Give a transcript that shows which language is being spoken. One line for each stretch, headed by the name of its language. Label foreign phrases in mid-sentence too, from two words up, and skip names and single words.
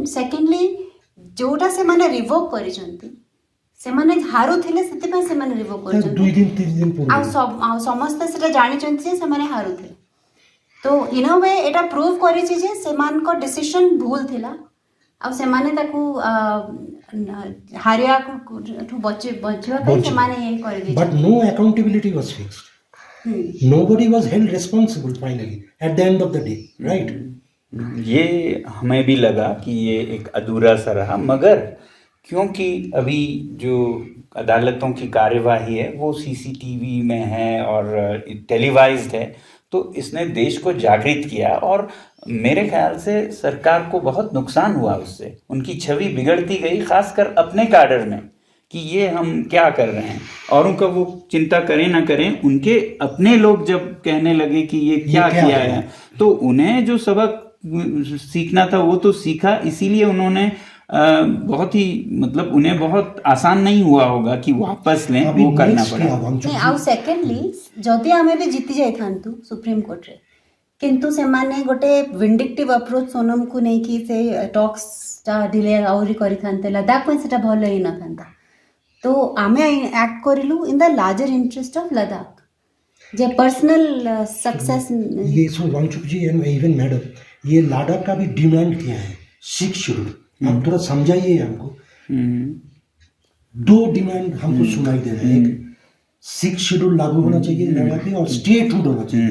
Odia: ସେକେଣ୍ଡଲି ଯେଉଁଟା ସେମାନେ ରିଭୋକ୍ କରିଛନ୍ତି, ସେମାନେ ହାରୁଥିଲେ ସେଥିପାଇଁ ସେମାନେ ରିଭୋକ୍ କରିଛନ୍ତି, 2 ଦିନ 3 ଦିନ ପୂର୍ବରୁ ଆଉ ସମସ୍ତେ ସେଟା ଜାଣିଛନ୍ତି ଯେ ସେମାନେ ହାରୁଥିଲେ। ତ
English: in a way
Odia: ଏଇଟା ପ୍ରୁଭ୍ କରିଛି ଯେ ସେମାନଙ୍କ ଡିସିସନ୍ ଭୁଲ ଥିଲା, ଆଉ ସେମାନେ ତାକୁ ହାରିବାକୁ ବଞ୍ଚିବା ପାଇଁ ସେମାନେ ଇଏ କରିଦେଇଛନ୍ତି।
English: But no accountability was fixed. Nobody was held responsible finally at the end of the day, right?
Hindi: ये हमें भी लगा कि ये एक अधूरा सा रहा, मगर क्योंकि अभी जो अदालतों की कार्यवाही है वो CCTV में है और टेलीवाइज्ड है, तो इसने देश को जागृत किया और मेरे ख्याल से सरकार को बहुत नुकसान हुआ उससे। उनकी छवि बिगड़ती गई, खासकर अपने काडर में, कि ये हम क्या कर रहे हैं। औरों का वो चिंता करें ना करें, उनके अपने लोग जब कहने लगे कि ये क्या किया है, तो उन्हें जो सबक सीखना था वो तो सीखा। इसीलिए उन्होंने बहुत ही मतलब उन्हें बहुत आसान नहीं हुआ होगा कि वापस लें, वो करना पड़ा।
Odia: ଆଉ ସେକେଣ୍ଡଲି ଯଦି ଆମେ ବି ଜିତି ଯାଇଥାନ୍ତୁ ସୁପ୍ରିମ କୋର୍ଟରେ, କିନ୍ତୁ ସେମାନେ ଗୋଟେ
English: vindictive approach
Odia: ସୋନମକୁ ନେଇକି ସେ ଟକ୍ସଟା ଡିଲେ ଆହୁରି କରିଥାନ୍ତେ, ଲଦାଖ ପାଇଁ ସେଟା ଭଲ ହେଇନଥାନ୍ତା। ତ ଆମେ ଆକ୍ଟ କରିଲୁ
English: in the larger interest of Ladakh, ଯେ personal success.
Hindi: ये सो वांगचुक जी
English: and even madam,
Hindi: ये लद्दाख का भी डिमांड किया है 6 शेड्यूल। आप थोड़ा समझाइए हमको। 2 डिमांड हमको सुनाई दे रहे हैं, 6 शेड्यूल लागू होना चाहिए लद्दाख में और स्टेटहुड होना चाहिए।